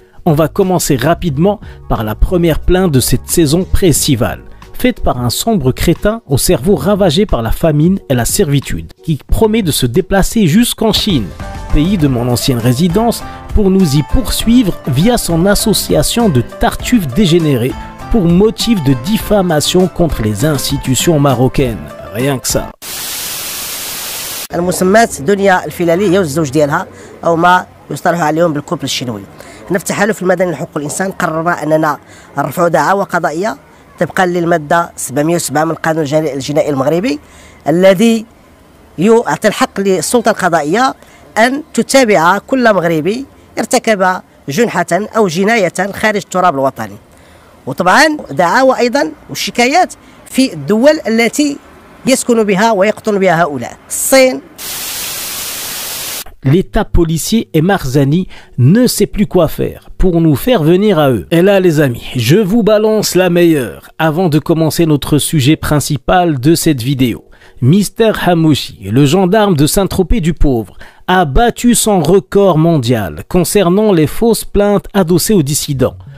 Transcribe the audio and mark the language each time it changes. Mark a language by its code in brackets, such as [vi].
[fr] On va commencer rapidement par la première plainte de cette saison pré-estivale, faite par un sombre crétin au cerveau ravagé par la famine et la servitude, qui promet de se déplacer jusqu'en Chine, pays de mon ancienne résidence, pour nous y poursuivre via son association de tartuffes dégénérés pour motif de diffamation contre les institutions marocaines. Rien que ça. [ar] المسمات دنيا الفيلالي هي والزوج ديالها او ما يصطلح عليهم بالكوبل الشنوي. حنا في التحالف المدني لحقوق الانسان قررنا اننا نرفعوا دعوى قضائيه طبقا للماده 707 من القانون الجنائي المغربي الذي يعطي الحق للسلطه القضائيه ان تتابع كل مغربي ارتكب جنحه او جنايه خارج التراب الوطني. وطبعا دعاوى ايضا والشكايات في الدول التي يسكن بها ويقطن بها هؤلاء. الصين. [fr] L'État policier et Marzani ne sait plus quoi faire pour nous faire venir à eux. Et là les amis, je vous balance la meilleure avant de commencer notre sujet principal de cette vidéo. Mister Hamouchi, le gendarme de Saint-Tropez du Pauvre, a battu son record mondial concernant les fausses plaintes adossées aux dissidents.